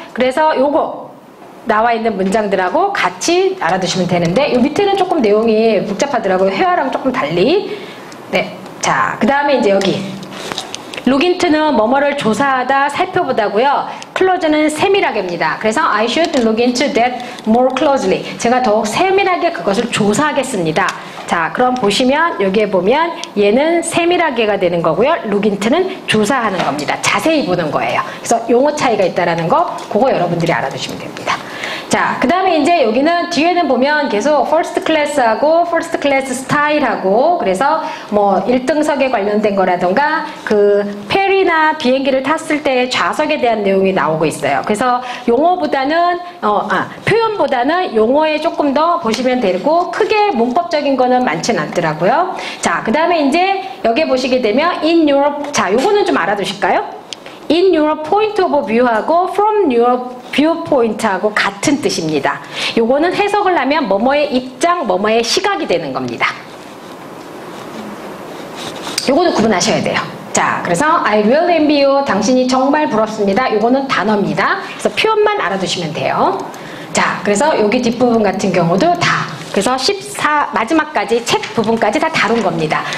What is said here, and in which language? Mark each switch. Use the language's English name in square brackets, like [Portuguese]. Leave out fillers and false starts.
[Korean] 그래서 요거 나와 있는 문장들하고 같이 알아두시면 되는데, 요 밑에는 조금 내용이 복잡하더라고요. 회화랑 조금 달리. 네, 자, 그 다음에 이제 여기 look인to는 뭐뭐를 조사하다, 살펴보다고요. close는 세밀하게입니다. 그래서 [English] I should look into that more closely. [Korean] 제가 더욱 세밀하게 그것을 조사하겠습니다. 자, 그럼 보시면 여기에 보면 얘는 세밀하게가 되는 거고요. look into는 조사하는 겁니다. 자세히 보는 거예요. 그래서 용어 차이가 있다라는 거, 그거 여러분들이 알아두시면 됩니다. 자, 그 다음에 이제 여기는 뒤에는 보면 계속 first class하고 first class style하고, 그래서 뭐 1등석에 관련된 거라던가 그 페리나 비행기를 탔을 때 좌석에 대한 내용이 나오고 있어요. 그래서 용어보다는 표현보다는 용어에 조금 더 보시면 되고, 크게 문법적인 거는 많진 않더라고요. 자, 그 다음에 이제 여기 보시게 되면 in Europe, 자, 요거는 좀 알아두실까요? [English] in your point of view하고 from your viewpoint [Korean] 하고 같은 뜻입니다. 요거는 해석을 하면 뭐뭐의 입장, 뭐뭐의 시각이 되는 겁니다. 요거는 구분하셔야 돼요. 자, 그래서 [English] I really envy you, [Korean] 당신이 정말 부럽습니다. 요거는 단어입니다. 그래서 표현만 알아두시면 돼요. 자, 그래서 여기 뒷부분 같은 경우도 다, 그래서 14 마지막까지 책 부분까지 다 다룬 겁니다.